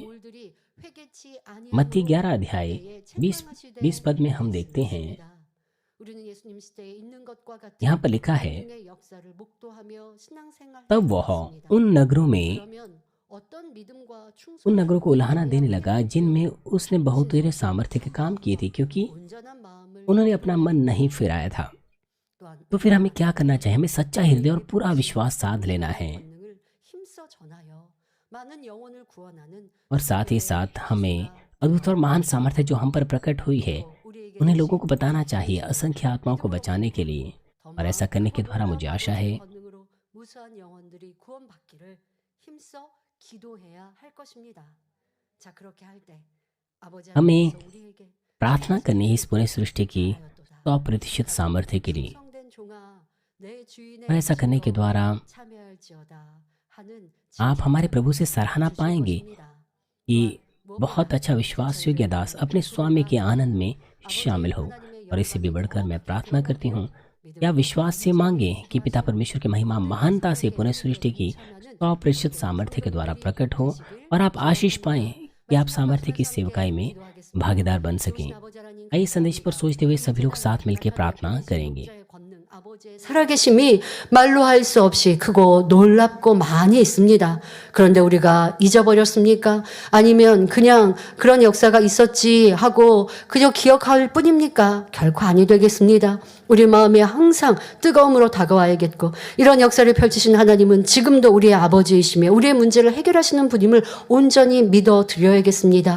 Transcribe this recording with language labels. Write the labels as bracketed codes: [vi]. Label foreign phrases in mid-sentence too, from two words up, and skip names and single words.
[hi] मत्ती 11 अध्याय 20 पद में हम देखते हैं, यहाँ पर लिखा है, तब वह उन नगरों को उलाहना देने लगा जिनमें उसने बहुतेरे सामर्थ्य के काम किए थे, क्योंकि उन्होंने अपना मन नहीं फिराया था। तो फिर हमें क्या करना चाहिए? हमें सच्चा हृदय और पूरा विश्वास साध लेना है। [ko] 많은 영혼을 구원하는 [hi] और साथ ही साथ हमें अद्भुत और महान सामर्थ्य जो हम पर प्रकट हुई है उन्हें लोगों को बताना चाहिए असंख्य आत्माओं को बचाने के लिए। और ऐसा करने के द्वारा मुझे आशा है [ko] 권능으로 무수한 영혼들이 구원받기를 힘써 기도해야 할 것입니다. 자, 그렇게 할 때 아버지 [hi] हमें [ko] 하나님께서 우리에게 [hi] प्रार्थना करनी है इस पूरे सृष्टि की 100% सामर्थ्य के लिए। [ko] 성된 종아 내 주인의 [hi] और ऐसा करने के द्वारा [ko] 참여할지어다 하는 [hi] आप हमारे प्रभु से सराहना [ko] 주실 [hi] पाएंगे [ko] 것입니다. [hi] कि बहुत अच्छा विश्वास योग्य दास अपने स्वामी के आनंद में शामिल हो। और इससे भी बढ़कर मैं प्रार्थना करती हूँ या विश्वास से मांगे कि पिता परमेश्वर की महिमा महानता से पुनः सृष्टि की 100% सामर्थ्य के द्वारा प्रकट हो और आप आशीष पाएं कि आप सामर्थ्य की सेवकाई में भागीदार बन सकें। आइए संदेश पर सोचते हुए सभी लोग साथ मिलकर प्रार्थना करेंगे। [ko] 살아계심이 말로 할 수 없이 크고 놀랍고 많이 있습니다. 그런데 우리가 잊어버렸습니까? 아니면 그냥 그런 역사가 있었지 하고 그저 기억할 뿐입니까? 결코 아니 되겠습니다. 우리 마음에 항상 뜨거움으로 다가와야겠고 이런 역사를 펼치신 하나님은 지금도 우리의 아버지이시며 우리의 문제를 해결하시는 분임을 온전히 믿어드려야겠습니다.